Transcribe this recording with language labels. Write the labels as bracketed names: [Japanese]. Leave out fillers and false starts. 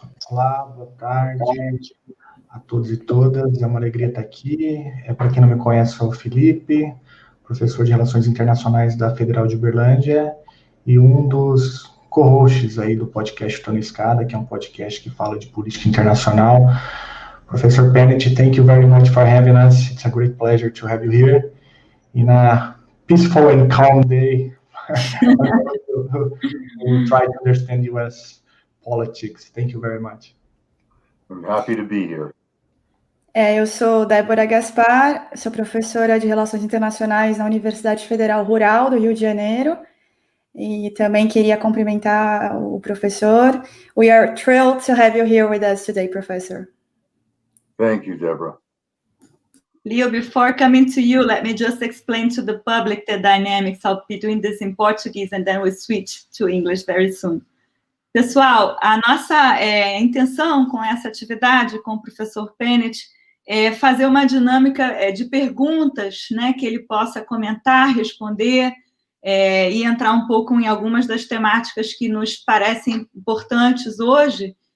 [Portuguese] Olá, boa tarde a todos e todas, é uma alegria estar aqui. Para quem não me conhece, sou o Filipe, professor de Relações Internacionais da Federal de Uberlândia e um dos co-hosts aí do podcast Chutando a Escada, que é um podcast que fala de política internacional. [English] Professor Panitch, thank you very much for having us. It's a great pleasure to have you here in a peaceful and calm day. We'll try to understand U.S. politics. Thank you very much. I'm happy to be here. [Portuguese] Eu sou Debora Gaspar, sou professora de Relações Internacionais na Universidade Federal Rural do Rio de Janeiro e também queria cumprimentar o professor. [English] We are thrilled to have you here with us today, Professor. Thank you, Deborah. Leo, before coming to you, let me just explain to the public the dynamics. I'll be doing this in Portuguese and then we'll switch to English very soon. [Portuguese] Pessoal, a nossa intenção com essa atividade, com o professor Panitch, é fazer uma dinâmica de perguntas, que ele possa comentar, responder e entrar um pouco em algumas das temáticas que nos parecem importantes hoje.